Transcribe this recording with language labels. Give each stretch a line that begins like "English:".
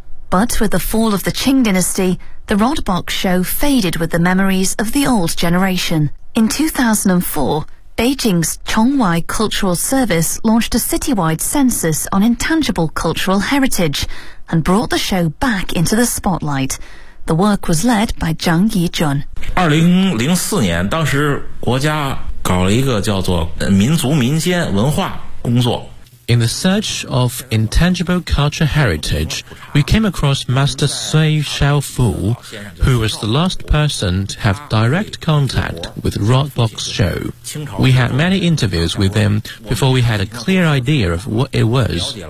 English: But with the fall of the Qing Dynasty, the Rod Box Show faded with the memories of the old generation. In 2004, Beijing's Chongwai Cultural Service launched a citywide census on intangible cultural heritage and brought the show back into the spotlight. The work was led by Zhang Yijun.
Chinese: 2004年，当时国家搞了一个叫做民族民间文化工作。
English: In the search of intangible cultural heritage, we came across Master Sui Xiaofu, who was the last person to have direct contact with Rod Box Show. We had many interviews with him before we had a clear idea of what it was.